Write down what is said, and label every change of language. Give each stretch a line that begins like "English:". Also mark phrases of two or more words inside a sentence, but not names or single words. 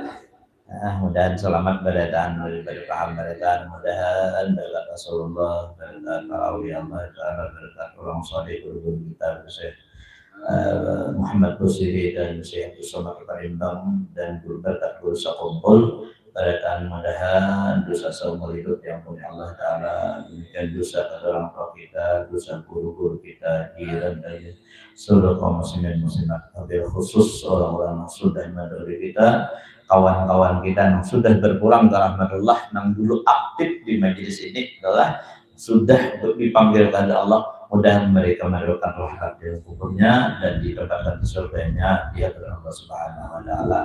Banjar: Mudahan selamat berataan, paham berataan, mudahan berkat Rasulullah, berkat para awliya Allah Ta'ala, berkat orang saleh guru kita, Syekh Muhammad Busiri dan Syekh Abdul Somad Parimbang, dan berkat guru sakumpul berataan, mudahan dosa seumur hidup yang punya Allah Ta'ala, demikian
Indonesian: dosa orang tua kita, dosa guru-guru kita, jiran dari seluruh kaum muslimin muslimat,
Arabic: وبالخصوص
Indonesian: orang-orang yang sudah mendahului kita, kawan-kawan kita yang sudah berpulang ke rahmatullah, yang dulu aktif di majelis ini adalah sudah dipanggilkan oleh Allah, mudah mereka mendapatkan rahmat dari kuburnya dan didapatkan surganya di hadapan Allah
Arabic: سبحانه وتعالى.